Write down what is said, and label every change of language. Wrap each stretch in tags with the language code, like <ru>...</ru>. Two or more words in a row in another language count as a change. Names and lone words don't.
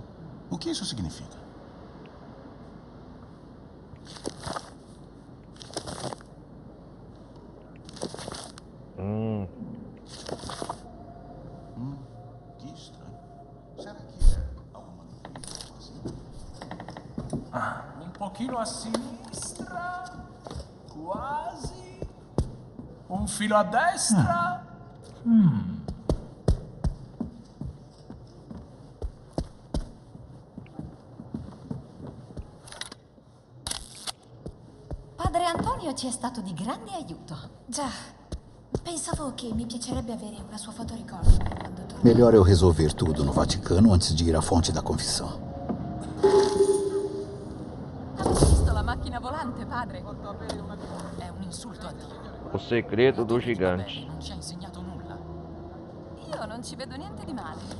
<pt>O que isso significa? Que estranho. Será que é alguma informação?</pt> <it>Un pochino a sinistra. Quasi. Un filo a destra. Padre Antonio ci è stato di grande aiuto. Già, pensavo che mi piacerebbe avere una sua fotoricordo per quando torno.</it> <pt>Melhor eu resolver tudo no Vaticano antes de ir à fonte da confissão.</pt> <it>Avete visto la macchina volante, padre? È un insulto a Dio.</it> <pt>O segredo do gigante.</pt> <it>Non ci ha insegnato nulla. Io non ci vedo niente di male.</it>